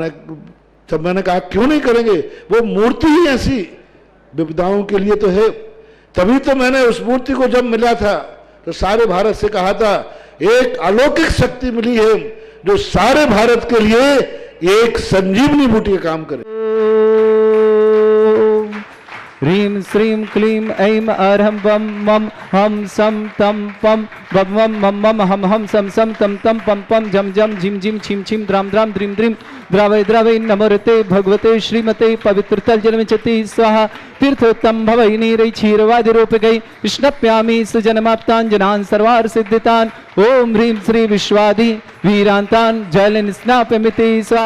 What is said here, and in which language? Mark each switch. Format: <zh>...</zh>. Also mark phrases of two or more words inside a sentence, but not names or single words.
<hi>मैंने कहा क्यों नहीं करेंगे, वो मूर्ति ही ऐसी विपदाओं के लिए तो है। तभी तो मैंने उस मूर्ति को जब मिला था तो सारे भारत से कहा था एक अलौकिक शक्ति मिली है जो सारे भारत के लिए एक संजीवनी बूटी का काम करे।</hi> <sa>ह्रीं श्रीं क्लीं ऐं अर्हं वं मं हम सम तम पम वम वम मम मम हम हम सम सम तम तम पम पम जम जम झिम झिम छिम छिम द्राम द्राम द्रीम द्रीम द्रावय द्रावय नमोरते भगवते श्रीमते पवित्रतल जलमिचति स्वाहा तीर्थोत्तम भवै नीरै क्षीरवादि रूपकै कृष्णप्यामि सुजनमाप्ताञ्जनान् सर्वार्थ सिद्धितान् ओम ह्रीं श्री विश्वादि वीरान्तान् जल स्नापयमिति स्वाहा।</sa>